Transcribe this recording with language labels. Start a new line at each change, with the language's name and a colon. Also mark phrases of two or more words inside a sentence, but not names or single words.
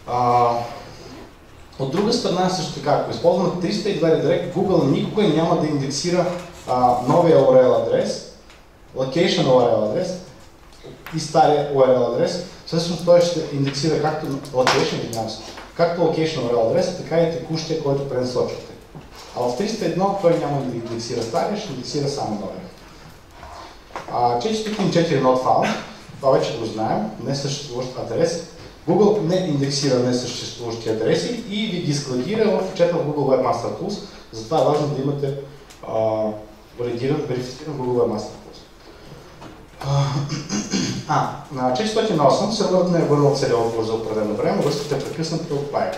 Bulgarian: От друга страна също така, ако използваме 302 Redirect, Google никога няма да индексира новия URL адрес,
English: location URL
Bulgarian: адрес и стария URL адрес. Всъщност той ще индексира както както
English: location URL
Bulgarian: адрес, така и текущия, който пренасочвате. А в 301 той няма да индексира стария, ще индексира само новия.
English: 404 not found,
Bulgarian: това вече го знаем, несъществуващ адрес. Google не индексира несъществуващи адреси и ви ги складира в отчета в Google Webmaster Tools. Затова е важно да имате верифициран Google Webmaster Tools. На 408 серверът не е върнал целия отговор за определено време, връзката е прекъсната от пайка.